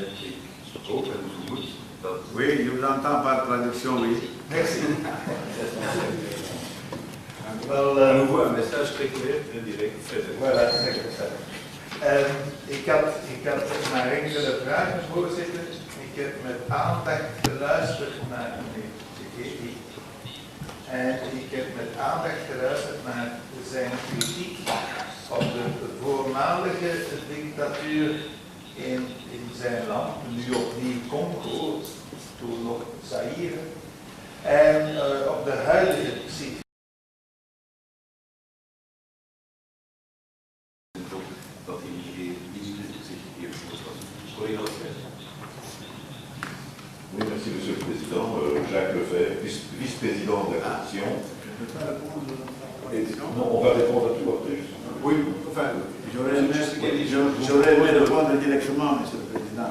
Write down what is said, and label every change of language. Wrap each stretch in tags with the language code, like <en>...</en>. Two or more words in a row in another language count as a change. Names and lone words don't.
<nl>Ik hoop en vermoed dat...</nl> <fr>Oui, je vous entends par traduction, oui. Merci. À nouveau un message très clair, très direct. Voilà,</fr> <nl>secretaris. Ik had maar enkele vragen, voorzitter. Ik heb met aandacht geluisterd naar meneer Tshisekedi. En ik heb met aandacht geluisterd naar zijn kritiek op de voormalige dictatuur in zijn land, nu opnieuw Congo, toen nog Zaïre, en op de huidige situatie. Dat hij zich hier voorstelt. Collega Lefebvre.</nl> <fr>Oui, merci Monsieur le Président. Jacques Lefebvre, vice-président de la Commission. Non, on va répondre à tout après. Oui, enfin, j'aurais aimé répondre directement, Monsieur le Président.</fr>